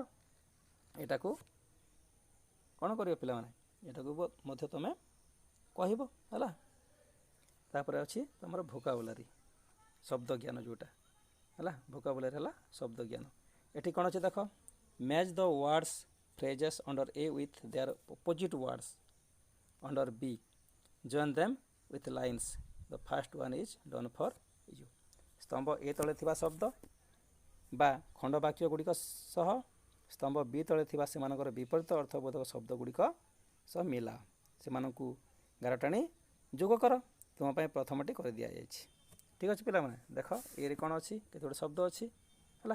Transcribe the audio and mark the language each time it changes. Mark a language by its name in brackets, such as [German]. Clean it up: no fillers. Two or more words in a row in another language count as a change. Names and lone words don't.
[Odia] ଏଟାକୁ କ'ଣ କରିବ ପିଲାମାନେ, ଏଟାକୁ ମଧ୍ୟ ତୁମେ କହିବ ହେଲା। ତାପରେ ଅଛି ତୁମର ଭୋକାବୁଲାରୀ, ଶବ୍ଦ ଜ୍ଞାନ ଯେଉଁଟା ହେଲା। ଭୋକାବୁଲାରୀ ହେଲା ଶବ୍ଦ ଜ୍ଞାନ। ଏଠି କ'ଣ ଅଛି ଦେଖ, [English] match the words phrases under A with their opposite words under B, join them with lines, the first one is done for you। [Odia] ସ୍ତମ୍ଭ A ତଳେ ଥିବା ଶବ୍ଦ ବା ଖଣ୍ଡ ବାକ୍ୟ ଗୁଡ଼ିକ ସହ ସ୍ତମ୍ଭ B ତଳେ ଥିବା ସେମାନଙ୍କର ବିପରୀତ ଅର୍ଥବୋଧକ ଶବ୍ଦ ଗୁଡ଼ିକ ସହ ମିଲା, ସେମାନଙ୍କୁ ଗାରଟାଣି ଯୋଗ କର। ତୁମ ପାଇଁ ପ୍ରଥମଟି କରିଦିଆଯାଇଛି। ଠିକ୍ ଅଛି ପିଲାମାନେ, ଦେଖ ଏରେ କ'ଣ ଅଛି, କେତେ ଗୁଡ଼ିଏ ଶବ୍ଦ ଅଛି ହେଲା।